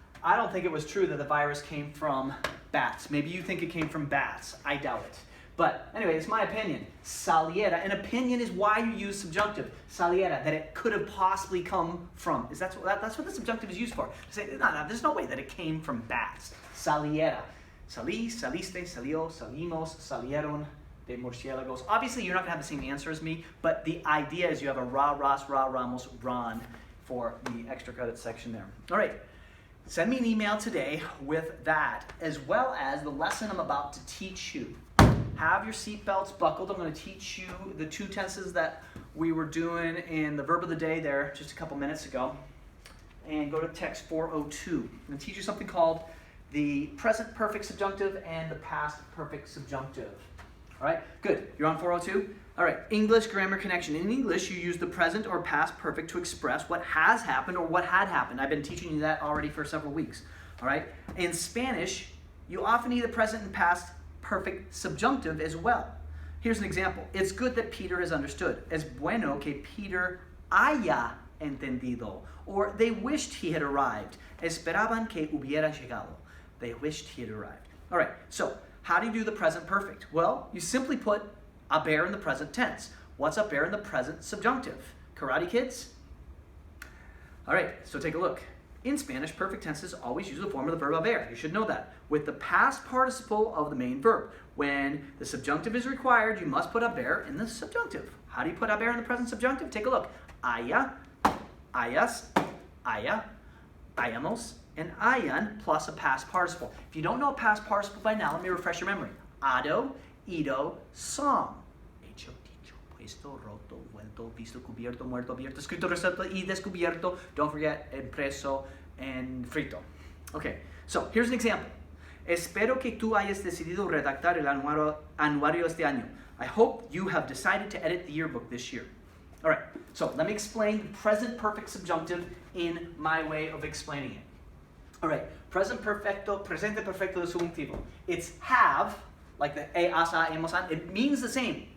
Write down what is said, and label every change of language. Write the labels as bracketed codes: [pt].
[en] I don't think it was true that the virus came from bats. Maybe you think it came from bats. I doubt it. But anyway, it's my opinion. Saliera. An opinion is why you use subjunctive. Saliera, that it could have possibly come from. That's what the subjunctive is used for. To say, no, there's no way that it came from bats. [es] Saliera. Salí, saliste, salió, salimos, salieron. De murciélagos. [en] Obviously, you're not going to have the same answer as me, but the idea is you have a ra, ras, ra, ramos, ran for the extra credit section there. All right. Send me an email today with that, as well as the lesson I'm about to teach you. Have your seatbelts buckled. I'm going to teach you the 2 tenses that we were doing in the verb of the day there just a couple minutes ago. And go to text 402. I'm going to teach you something called the present perfect subjunctive and the past perfect subjunctive. All right, good. You're on 402? All right, English grammar connection. In English, you use the present or past perfect to express what has happened or what had happened. I've been teaching you that already for several weeks. All right, in Spanish, you often need the present and past perfect subjunctive as well. Here's an example. It's good that Peter has understood. [es] Es bueno que Peter haya entendido. [en] Or they wished he had arrived. [es] Esperaban que hubiera llegado. [en] They wished he had arrived. All right, so how do you do the present perfect? Well, you simply put haber in the present tense. What's haber in the present subjunctive? Karate kids? All right, so take a look. In Spanish, perfect tenses always use the form of the verb haber. You should know that. With the past participle of the main verb. When the subjunctive is required, you must put haber in the subjunctive. How do you put haber in the present subjunctive? Take a look. [es] Haya, hayas, haya, hayamos, [en] and hayan plus a past participle. If you don't know a past participle by now, let me refresh your memory. [es] Hado, ido, som. Hecho, dicho, puesto, roto, vuelto, visto, cubierto, muerto, abierto, escrito, resuelto, y descubierto. [en] Don't forget, impreso, and frito. Okay, so here's an example. [es] Espero que tú hayas decidido redactar el anuario este año. [en] I hope you have decided to edit the yearbook this year. All right, so let me explain the present perfect subjunctive in my way of explaining it. All right, [es] presente perfecto de subjuntivo. [en] It's have, like the has, hemos, han. It means the same.